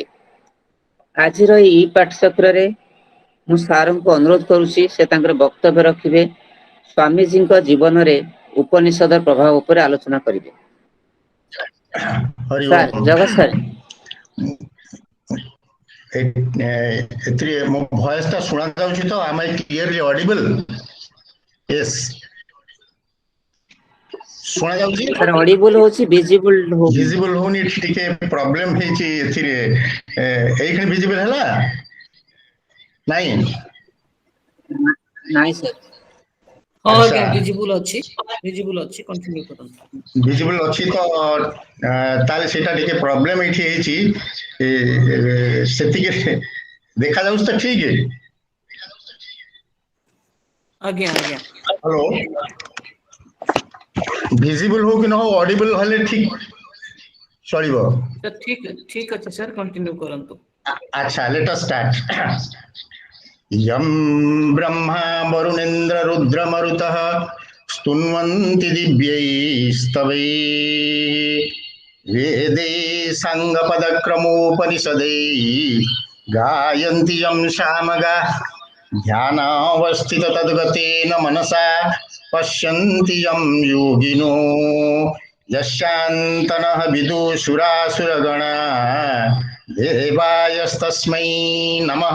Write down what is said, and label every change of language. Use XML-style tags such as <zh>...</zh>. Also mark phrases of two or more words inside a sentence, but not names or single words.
<or>ଆଜିର ଏହି ପାଠଚକ୍ରରେ ମୁଁ ସାରଙ୍କୁ ଅନୁରୋଧ କରୁଛି ସେ ତାଙ୍କର ବକ୍ତବ୍ୟ ରଖିବେ। ସ୍ୱାମୀଜୀଙ୍କ ଜୀବନରେ ଉପନିଷଦର ପ୍ରଭାବ ଉପରେ ଆଲୋଚନା କରିବେ। ହରି ସାର୍, ଓମ୍। ଜଗତ ସାର୍। ଏଥିରେ ମୋ ଭଏସ ଟା ଶୁଣା ଯାଉଛି ତ?</or> <en>am I clearly audible? Yes,</en> <or>ଶୁଣା ଯାଉଛି? ସାର୍ ଅଡିବୁଲ ହଉଛି, ଭିଜିବୁଲ ହଉନି। ଭିଜିବଲ ହଉନି, ଟିକେ ପ୍ରୋବ୍ଲେମ ହେଇଛି ଏଥିରେ। ଏଇଖିଣି ଭିଜିବଲ ହେଲା? ନାଇଁ ନାଇଁ ସାର୍। ହଁ ଆଚ୍ଛା, ଆଜ୍ଞା ଭିଜିବୁଲ ଅଛି, କଣ୍ଟିନ୍ୟୁ କରନ୍ତୁ। ଭିଜିବଲ ଅଛି ତ ତାହେଲେ ସେଇଟା ଟିକେ ପ୍ରୋବ୍ଲେମ ଏଇଠି ହେଇଛି। ସେତିକି ଦେଖାଯାଉଛି ତ ଠିକ? ଆଜ୍ଞା ଆଜ୍ଞା। ହ୍ୟାଲୋ, ଭିଜିବଲ ହଉ କି ନ ହଉ ଅଡିବଲ ହେଲେ ଠିକ ଚଳିବ। ସାର୍ ଠିକ ଅଛି ସାର୍, କଣ୍ଟିନ୍ୟୁ କରନ୍ତୁ।</or> <en>ଆଚ୍ଛା, let us start.</en> <sa>यं ब्रह्मा वरुणेन्द्र रुद्रमरुतः स्तुन्वन्ति दिव्यैस्तवैः वेदै साङ्गपदक्रमोपनिषदैः गायन्ति यं सामगाः ध्यानावस्थित तद्गतेन मनसा पश्यन्ति यं योगिनो यस्यान्तनः विदुषुरासुरगणा देवायस्तस्मै नमः।</sa>